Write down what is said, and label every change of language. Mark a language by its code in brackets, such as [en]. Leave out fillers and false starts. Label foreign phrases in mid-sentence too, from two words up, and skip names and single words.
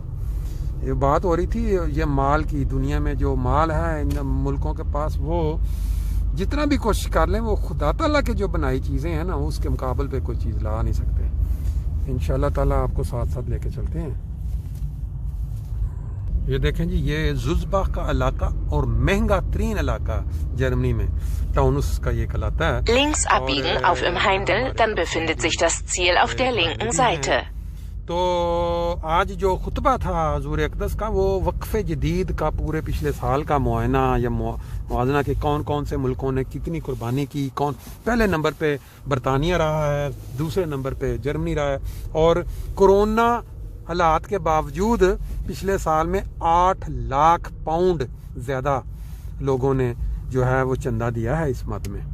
[ur] یہ بات ہو رہی تھی یہ مال کی، دنیا میں جو مال ہے ان ملکوں کے پاس وہ جتنا بھی کوشش کر لیں وہ خدا تعالیٰ کے جو بنائی چیزیں ہیں نا اس کے مقابل پہ کوئی چیز لا نہیں سکتے۔ انشاءاللہ تعالیٰ آپ کو ساتھ ساتھ لے کے چلتے ہیں۔ یہ دیکھیں جی، یہ زلزباخ کا علاقہ اور مہنگا ترین علاقہ جرمنی میں ٹاؤنس کا یہ کہلاتا ہے۔ [de] Links abbiegen auf im Heindel, dann befindet sich das Ziel auf der linken Seite. [ur] تو آج جو خطبہ تھا حضور اقدس کا وہ وقف جدید کا پورے پچھلے سال کا معائنہ یا موازنہ کہ کون کون سے ملکوں نے کتنی قربانی کی، کون پہلے نمبر پہ برطانیہ رہا ہے، دوسرے نمبر پہ جرمنی رہا ہے، اور کورونا حالات کے باوجود پچھلے سال میں 8 لاکھ پاؤنڈ زیادہ لوگوں نے جو ہے وہ چندہ دیا ہے اس مد میں۔